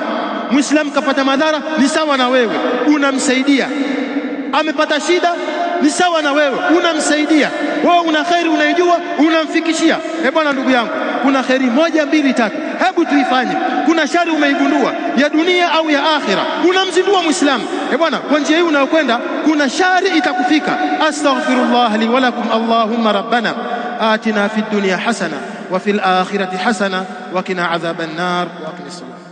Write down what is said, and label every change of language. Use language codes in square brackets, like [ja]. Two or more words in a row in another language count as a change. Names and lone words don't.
[sw] Muislamu kapata madhara ni sawa na wewe unamsaidia, amepata shida ni sawa na wewe unamsaidia. Wewe una kheri unaijua, unamfikishia. Bwana, ndugu yangu, kuna kheri moja mbili tatu, hebu tuifanye. Kuna shari umeigundua ya dunia au ya akhira, unamzindua Muislamu. Bwana, kwa njia hii unayokwenda kuna shari itakufika. [ar] أستغفر الله لي ولكم اللهم ربنا آتنا في الدنيا حسنة وفي الآخرة حسنة وقنا عذاب النار وأقم